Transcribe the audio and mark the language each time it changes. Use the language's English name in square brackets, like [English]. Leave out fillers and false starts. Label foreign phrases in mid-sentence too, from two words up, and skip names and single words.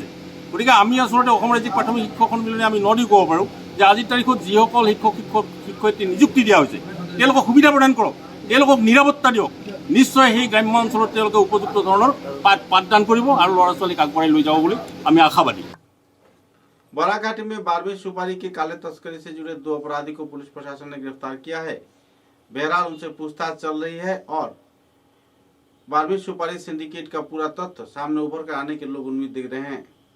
[Assamese] গতিকে আমি আচলতে অসম ৰাজ্যিক প্ৰাথমিক শিক্ষক সন্মিলনে আমি নদী ক'ব পাৰোঁ যে আজিৰ তাৰিখত যিসকল শিক্ষয়িত্ৰী নিযুক্তি দিয়া হৈছে তেওঁলোকক সুবিধা প্ৰদান কৰক, তেওঁলোকক নিৰাপত্তা দিয়ক, নিশ্চয় সেই গ্ৰাম্য অঞ্চলত তেওঁলোকে উপযুক্ত ধৰণৰ পাঠদান কৰিব আৰু ল'ৰা ছোৱালীক আগবঢ়াই লৈ যাব বুলি আমি আশাবাদী। [Hindi] बराघाटी में 12वीं सुपारी की काले तस्करी से जुड़े 2 अपराधी को पुलिस प्रशासन ने गिरफ्तार किया है। बहरहाल उनसे पूछताछ चल रही है और 12वीं सुपारी सिंडिकेट का पूरा तथ्य सामने उभर कर आने के लोग उम्मीद देख रहे हैं।